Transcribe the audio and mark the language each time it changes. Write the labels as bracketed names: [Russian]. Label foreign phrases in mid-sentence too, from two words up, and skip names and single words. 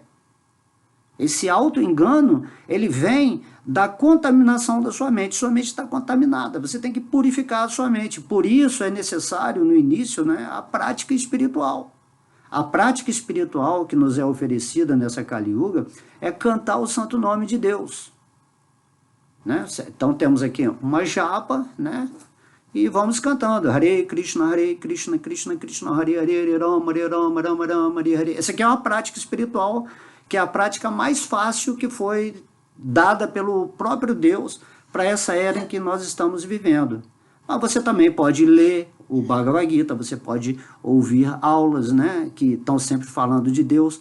[Portuguese] Esse auto-engano, ele vem da contaminação da sua mente está contaminada, você tem que purificar a sua mente, por isso é necessário no início, né, a prática espiritual. A prática espiritual que nos é oferecida nessa Kali Yuga é cantar o santo nome de Deus. Né? Então temos aqui uma japa, né? E vamos cantando [Sanskrit] हरे कृष्ण कृष्ण कृष्ण हरे हरे हरे राम राम राम हरे हरे. [Portuguese] Essa aqui é uma prática espiritual, que é a prática mais fácil que foi dada pelo próprio Deus para essa era em que nós estamos vivendo. Mas você também pode ler o Bhagavad Gita, você pode ouvir aulas, né, que estão sempre falando de Deus.